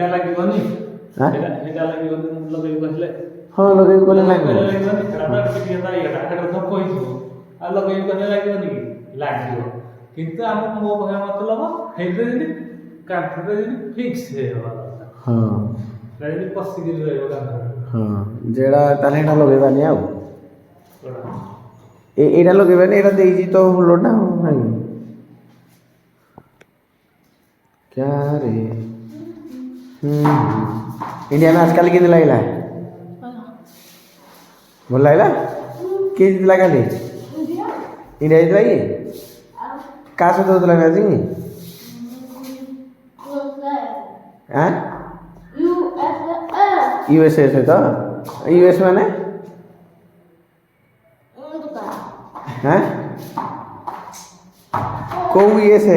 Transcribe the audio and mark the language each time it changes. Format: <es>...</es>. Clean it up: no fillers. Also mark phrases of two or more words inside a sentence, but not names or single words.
<or>ହଁ ଲଗେଇବି କହିଲେ ଲାଗିବ କିନ୍ତୁ ଆମ ମୋ କହିବା ମତଲବ ହେଇଥିରେ ଯଦି କାନ୍ଥରେ ଯଦି ଫିକ୍ସ ହେଇଗଲା ପଶିକି ରହିବ କାନ୍ଥରେ। ହଁ ଯେଟା ତାହେଲେ ଏଇଟା ଲଗେଇବାନି ଆଉ ଏଇଟା ଲଗେଇବାନି ଏଇଟା ଦେଇଛି ତ ଲୋଡଟା ନାଇଁ କ୍ୟାରେ</or> <hi>इंडिया मैच कल कितने लगेगा</hi> <or>ଭଲ ଲାଗିଲା କିଏ ଜିତିଲା କାଲି? ଇଣ୍ଡିଆ ଜିତିଲା କି? କାହା ସହିତ ହେଉଥିଲା ମ୍ୟାଚ୍ କି? ୟୁଏସ୍ଏ ସହିତ ୟୁଏସ୍ ମାନେ କେଉଁ ୟୁଏସ୍ଏ?</or>